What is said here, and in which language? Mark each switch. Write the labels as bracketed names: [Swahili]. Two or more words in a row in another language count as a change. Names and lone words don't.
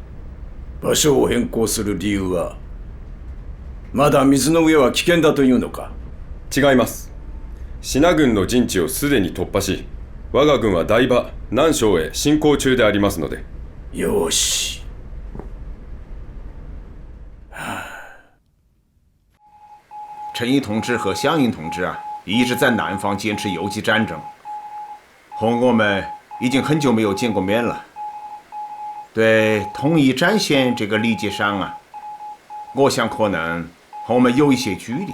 [Japanese] 場所を変更する理由は、まだ水の上は危険だというのか。違います。支那軍の陣地をすでに突破し、我が軍は台場、南昌へ進行中でありますので。よし。 [Chinese] 陈毅同志和湘云同志啊，一直在南方坚持游击战争。和我们已经很久没有见过面了。对统一战线这个理解上啊，我想可能和我们有一些距离。